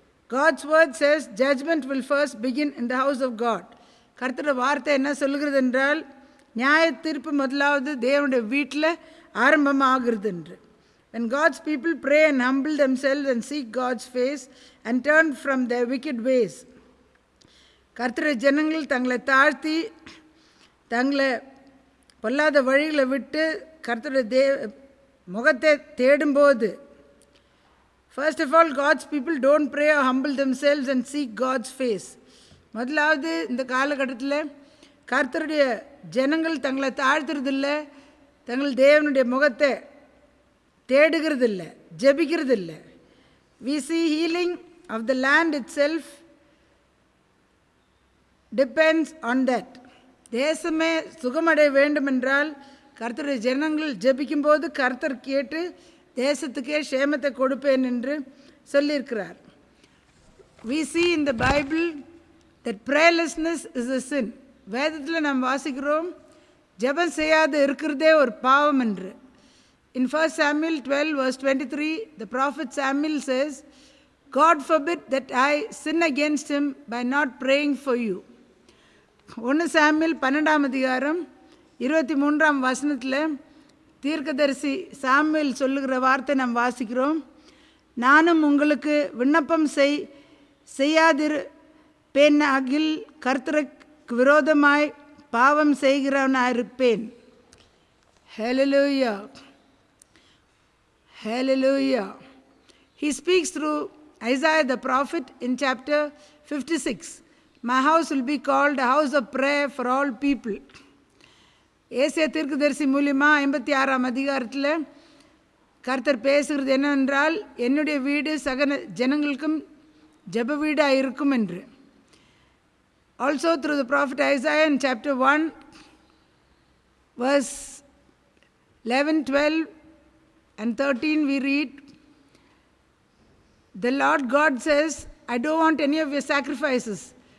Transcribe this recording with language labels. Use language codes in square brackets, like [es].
[en] God's word says judgment will first begin in the house of God. [ta] கர்த்தருடைய வார்த்தை என்ன சொல்லுகிறது என்றால் நியாய தீர்ப்பு முதலாவது தேவனுடைய வீட்டில் ஆரம்பமாகிறது என்று. [en] When God's people pray and humble themselves and seek God's face and turn from their wicked ways, [ta] கர்த்தருடைய ஜனங்கள் தங்களை தாழ்த்தி தங்களை பொல்லாத வழிகளை விட்டு கர்த்தருடைய முகத்தை தேடும்போது, [en] first of all, God's people don't pray or humble themselves and seek God's face. [ta] முதலாவது இந்த காலகட்டத்தில் கர்த்தருடைய ஜனங்கள் தங்களை தாழ்த்துறதில்லை, தங்கள் தேவனுடைய முகத்தை தேடுகிறதில்லை, ஜெபிக்கிறதில்லை. [en] We see healing of the land itself depends on that. [ta] தேசமே சுகமடைய வேண்டுமென்றால் கர்த்தருடைய ஜனங்கள் ஜெபிக்கும்போது கர்த்தர் கேட்டு தேசத்துக்கே சேமத்தை கொடுப்பேன் என்று சொல்லியிருக்கிறார். [en] We see in the Bible that prayerlessness is a sin. [ta] வேதத்தில் நாம் வாசிக்கிறோம் ஜெபம் செய்யாது இருக்கிறதே ஒரு பாவம் என்று. [en] In 1 Samuel 12 verse 23, the prophet Samuel says, God forbid that I sin against him by not praying for you. [ta] 1 Samuel 12 அதிகாரம் 23 வசனத்தில் தீர்க்கதரிசி சாமுவேல் சொல்லுகிற வார்த்தை நாம் வாசிக்கிறோம். நானும் உங்களுக்கு விண்ணப்பம் செய்யாதிருப்பேனாகில் கர்த்தருக்கு விரோதமாய் பாவம் செய்கிறவனாயிருப்பேன். [en] Hallelujah. Hallelujah. He speaks through Isaiah the prophet in chapter 56. My house will be called a house of prayer for all people. [ta] Asia தீர்க்கதரிசி மூலியமாக 56 அதிகாரத்தில் கர்த்தர் பேசுகிறது என்னவென்றால் என்னுடைய வீடு சகல ஜனங்களுக்கும் ஜெப வீடாக இருக்கும் என்று. [en] Also through the prophet Isaiah in chapter 1 verse 11, 12 and 13 we read, the Lord God says, I don't want any of your sacrifices.